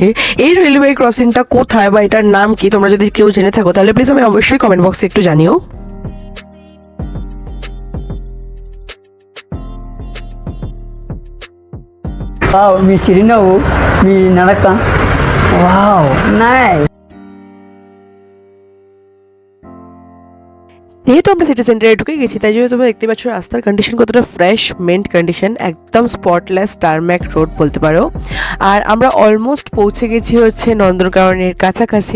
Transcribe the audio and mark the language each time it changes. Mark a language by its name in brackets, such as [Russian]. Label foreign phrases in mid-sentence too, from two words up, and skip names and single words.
[Bangla] এই রেলওয়ে ক্রসিংটা কোথায় বা এটার নাম কি তোমরা যদি কেউ জেনে থাকো তাহলে প্লিজ আমি অবশ্যই [English] comment box [Bangla] একটু জানিও। [Telugu] మీ చిరునవ్వు మీ నడక [English] wow nice. [Bangla] যেহেতু আমরা [English] city centre [Bangla] ঢুকে গেছি তাই জন্য তোমরা দেখতে পাচ্ছ রাস্তার কন্ডিশন কতটা [English] fresh ment condition, [Bangla] একদম [English] spotless tarmac road [Bangla] বলতে পারো। আর আমরা অলমোস্ট পৌঁছে গেছি হচ্ছে নন্দনকাননের কাছাকাছি।